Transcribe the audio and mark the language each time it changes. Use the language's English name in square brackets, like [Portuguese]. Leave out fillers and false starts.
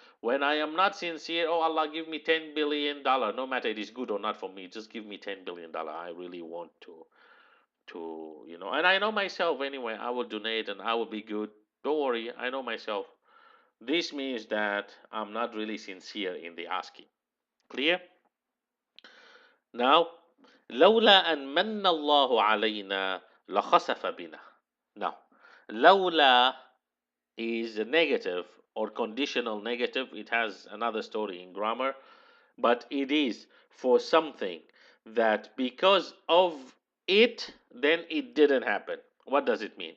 [English] When I am not sincere, oh Allah, give me $10 billion. No matter it is good or not for me, just give me $10 billion. I really want to. And I know myself anyway. I will donate and I will be good. Don't worry, I know myself. This means that I'm not really sincere in the asking. Clear? [Arabic] Now, لولا أن من الله علينا لخسف بنا. [English] Now, لولا is a negative or conditional negative. It has another story in grammar, but it is for something that because of it, then it didn't happen. What does it mean?